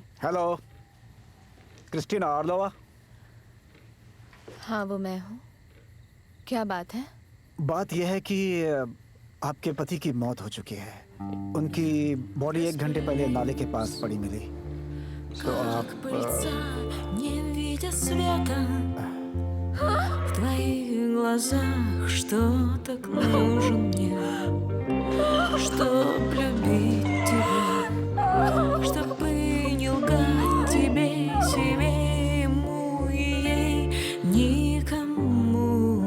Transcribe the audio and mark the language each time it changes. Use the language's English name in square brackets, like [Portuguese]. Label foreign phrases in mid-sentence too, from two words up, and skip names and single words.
[Hindi] हेलो, क्रिस्टीना आर्लोवा। हाँ, वो मैं हूँ। क्या बात है? बात यह है कि आपके पति की मौत हो चुकी है। उनकी बॉडी 1 घंटे पहले नाले के पास पड़ी मिली। तो आप [Russian] Не видя света в твоих глазах, что так нужен мне, чтоб любить тебя, чтобы не лгать тебе, себе, ему и ей, никому.